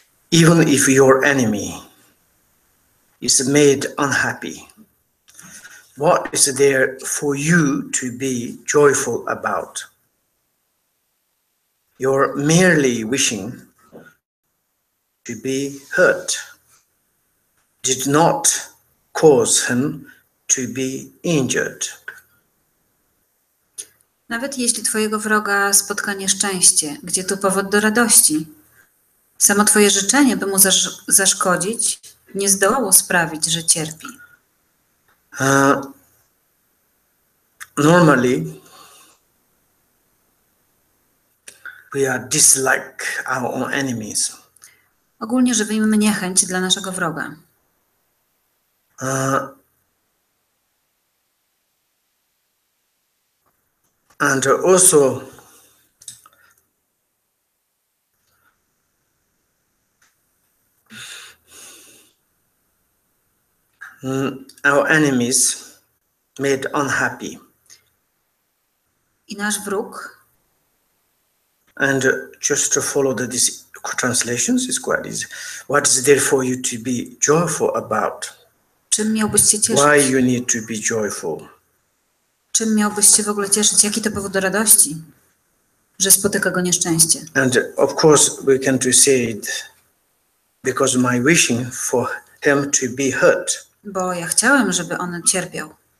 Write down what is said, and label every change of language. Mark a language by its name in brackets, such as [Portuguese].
[English] Even if your enemy is made unhappy, what is there for you to be joyful about? You're merely wishing to be hurt. Did not cause him to be injured. [Polish] Nawet jeśli twojego wroga spotka nieszczęście, gdzie tu powód do radości? Samo twoje życzenie, by mu zaszkodzić, nie zdołało sprawić, że cierpi. [English] Normally, we are dislike our own enemies. [Polish] Ogólnie żywimy niechęć dla naszego wroga. [English] And also our enemies made unhappy. [Polish] I nasz wróg. [English] And just to follow these translations is quite easy. What is there for you to be joyful about? [Polish] Czym miałbyś się cieszyć? [English] Why you need to be joyful? [Polish] Czym miałbyś się w ogóle cieszyć? Jaki to powód do radości? Że spotyka go nieszczęście. [English] And of course we can to say it because my wishing for him to be hurt. [Polish] Bo ja chciałem, żeby on cierpiał.